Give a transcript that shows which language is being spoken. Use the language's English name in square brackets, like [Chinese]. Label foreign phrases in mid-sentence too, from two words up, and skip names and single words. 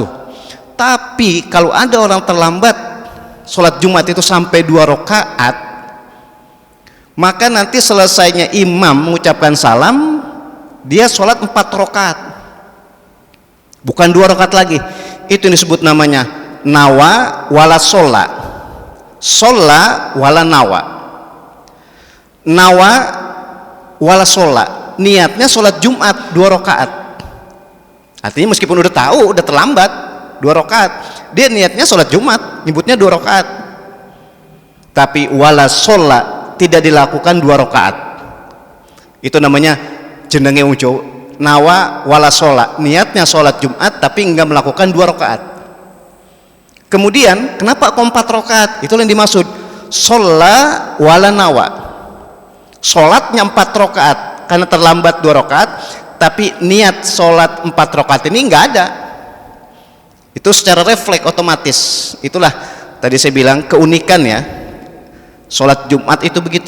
[Indonesian] Tapi kalau ada orang terlambat sholat Jumat itu sampai 2 rakaat, maka nanti selesainya imam mengucapkan salam, dia sholat 4 rakaat, bukan 2 rakaat lagi. Itu yang disebut namanya [Arabic] نوى ولا صلى، صلى ولا نوى، نوى ولا صلى, [Indonesian] niatnya sholat Jumat 2 rakaat, artinya meskipun udah tahu udah terlambat 2 rakaat, dia niatnya sholat Jumat, nyebutnya 2 rakaat, tapi [Arabic] ولا صلى, [Indonesian] tidak dilakukan 2 rakaat. Itu namanya [Javanese] jenenge ujo [Arabic] نوى ولا صلاة, [Indonesian] niatnya sholat Jumat tapi enggak melakukan 2 rakaat. Kemudian kenapa kok 4 rakaat? Itu yang dimaksud [Arabic] صلاة ولا نوى, [Indonesian] sholatnya 4 rakaat karena terlambat 2 rakaat, tapi niat sholat 4 rakaat ini enggak ada. Itu secara refleks otomatis. Itulah tadi saya bilang keunikan ya, sholat Jumat itu begitu.